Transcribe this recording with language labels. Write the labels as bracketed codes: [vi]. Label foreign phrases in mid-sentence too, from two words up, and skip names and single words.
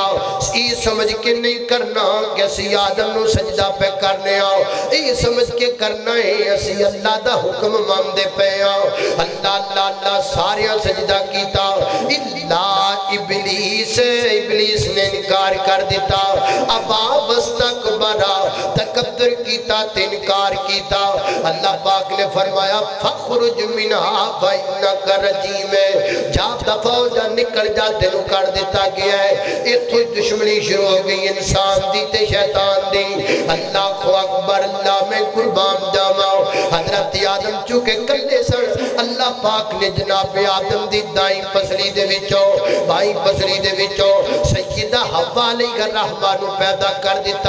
[pa] یہ سمجھ کے نہیں کرنا کہ اسی آدم نوں سجدہ پے کرنے آں، یہ سمجھ کے کرنا ہے اسی اللہ دا حکم مندے پے آں. اللہ اللہ اللہ ساریاں سجدہ کیتا [ar] إلا إبليس. [pa] ابلیس نے انکار کر دتا. [ar] أبى واستكبر, [pa] تکبر کیتا تے انکار کیتا. اللہ پاک نے فرمایا [ar] فاخرج منها فإنك رجيم, [pa] جا دفعہ ہو جا، نکل جا، تینوں کر دتا گیا ہے. اتھوں دشمنی شروع ہو گئی انسان دی تے شیطان دی. اللہ اکبر، اللہ میں قربان جاواں. حضرت آدم چکے کلے سن. اللہ پاک نے جناب آدم دی دائیں پسلی دے وچوں بائیں پسلی دے وچوں سیدہ حوا علیہا الرحمہ نوں پیدا کر دتا.